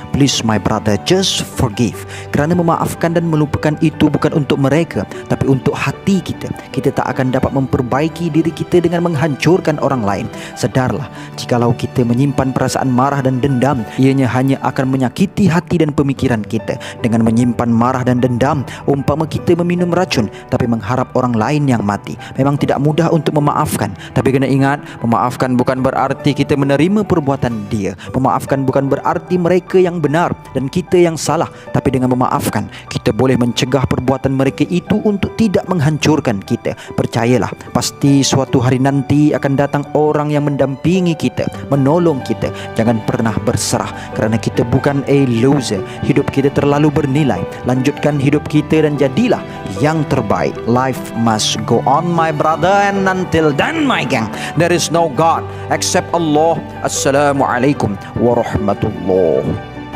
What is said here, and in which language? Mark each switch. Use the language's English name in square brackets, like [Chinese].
[English] Please my brother, just forgive. [Malay] Kerana memaafkan dan melupakan itu bukan untuk mereka, tapi untuk hati kita. Kita tak akan dapat memperbaiki diri kita dengan menghancurkan orang lain. Sedarlah, jikalau kita menyimpan perasaan marah dan dendam, ianya hanya akan menyakiti hati dan pemikiran kita. Dengan menyimpan marah dan dendam, umpama kita meminum racun tapi mengharap orang lain yang mati. Memang tidak mudah untuk memaafkan, tapi kena ingat, memaafkan bukan berarti kita menerima perbuatan dia. Memaafkan bukan berarti mereka yang benar dan kita yang salah. Tapi dengan memaafkan, kita boleh mencegah perbuatan mereka itu untuk tidak menghancurkan kita. Percayalah, pasti suatu hari nanti akan datang orang yang mendampingi kita, menolong kita. Jangan pernah berserah, kerana kita bukan [English] a loser. [Malay] Hidup kita terlalu bernilai. Lanjutkan hidup kita dan jadilah yang terbaik. [English] Life must go on my brother, and until then my gang, there is no God except Allah. Assalamualaikum warahmatullahi